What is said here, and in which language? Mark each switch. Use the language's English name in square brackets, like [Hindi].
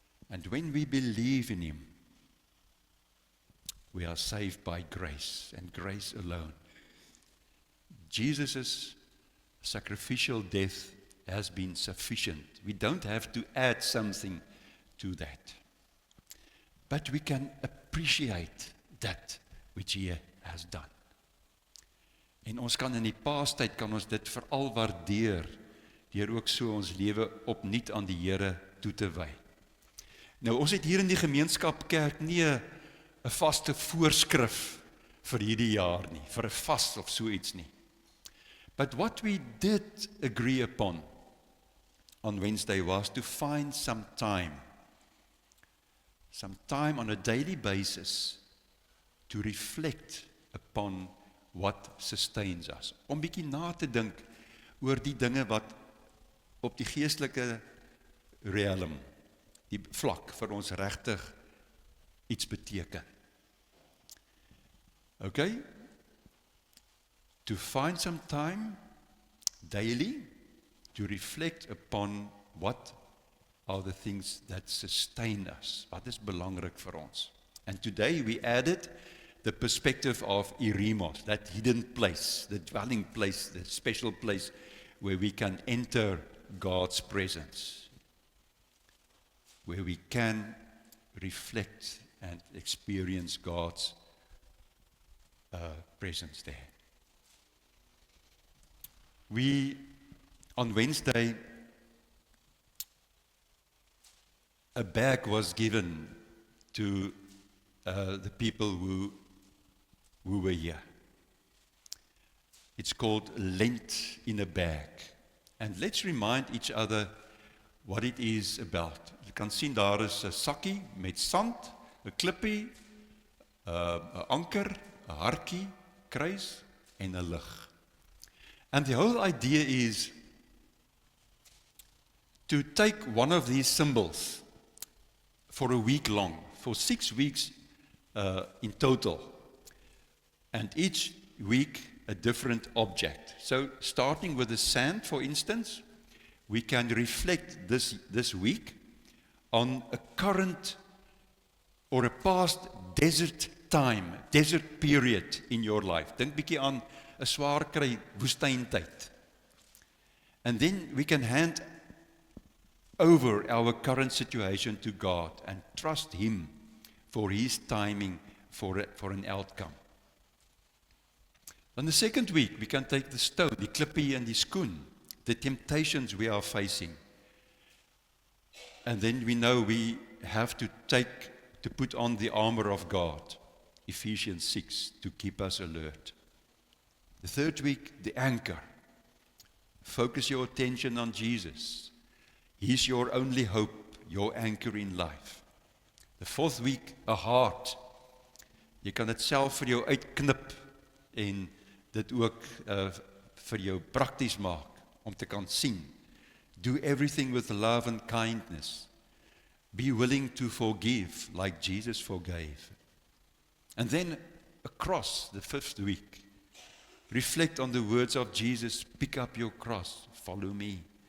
[English] And when we believe in Him, we are saved by grace and grace alone. Jesus' sacrificial death has been sufficient. We don't have to add something to that. But we can appreciate that which He has done. [Afrikaans] En ons kan in die Paastyd kan ons dit veral waardeer deur ook so ons lewe opnuut aan die Here toe te wy. Nou ons het hier in die gemeenskap kerk nie 'n vaste voorskrif vir hierdie jaar nie, vir 'n vas of so iets nie. [English] But what we did agree upon on Wednesday was to find some time on a daily basis to reflect upon what sustains us. [Afrikaans] Om bietjie na te dink oor die dinge wat op die geestelike realm, die vlak vir ons regtig iets beteken. [English] Okay? To find some time daily to reflect upon what are the things that sustain us. [Afrikaans] Wat is belangrik vir ons? [English] And today we added the perspective of Eremos, that hidden place, the dwelling place, the special place where we can enter God's presence, where we can reflect and experience God's presence there. We On Wednesday, a bag was given to the people who were here. It's called Lent in a Bag. And let's remind each other what it is about. [Afrikaans] Jy kan sien daar is 'n sakkie met sand, 'n klippie, 'n anker, 'n hartjie, kruis en 'n lig. [English] And the whole idea is to take one of these symbols for a week long, for 6 weeks in total, and each week a different object. So starting with the sand, for instance, we can reflect this week on a current or a past desert time, desert period in your life. [Afrikaans] Dink bietjie aan 'n swaar kry woestyntyd. [English] And then we can hand over our current situation to God and trust Him for His timing for an outcome. On the second week, we can take the stone, [Afrikaans] die klippie en die skoen, [English] the temptations we are facing. And then we know we have to put on the armor of God, Ephesians 6, to keep us alert. The third week, the anchor. Focus your attention on Jesus. He's your only hope, your anchor in life. The fourth week, a heart. [Afrikaans] Jy kan dit self vir jou uitknip en dit ook vir jou prakties maak om te kan sien. [English] Do everything with love and kindness. Be willing to forgive like Jesus forgave. And then across the fifth week, reflect on the words of Jesus, pick up your cross, follow me.